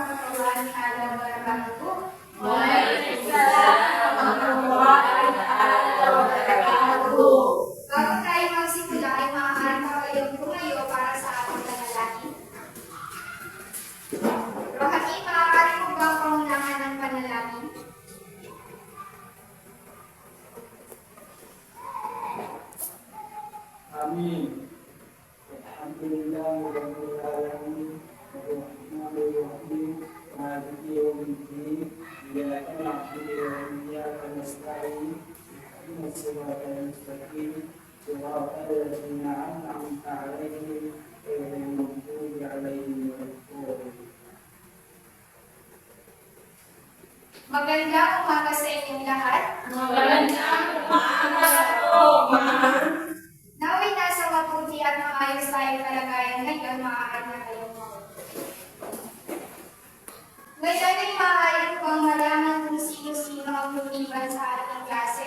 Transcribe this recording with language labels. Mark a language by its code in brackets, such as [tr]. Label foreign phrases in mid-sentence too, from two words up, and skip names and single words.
[ar] ورحمة الله وبركاته. وعليكم السلام ورحمة الله وبركاته. [tl] Bago tayo magsimula ay maaari pa kayong tumayo para sa ating panalangin. Rohani, maaari mo bang pangunahan ng panalangin? Amin. [ar] الحمد لله، رب العالمين، الرحمن الرحيم، مالك يوم الدين، إياك نعبد وإياك نستعين، اهدنا الصراط المستقيم، صراط الذين أنعمت عليهم، غير المغضوب عليهم ولا الضالين. [tl] Magandang umaga sa inyong lahat. Magandang umaga po, ma'am. Naway nasa mabuti at maayos tayong kalagayan ngayon, maaari na kayong maupo. Ngayon ay maaari kong malaman kung sino-sino ang lumiban sa ating klase.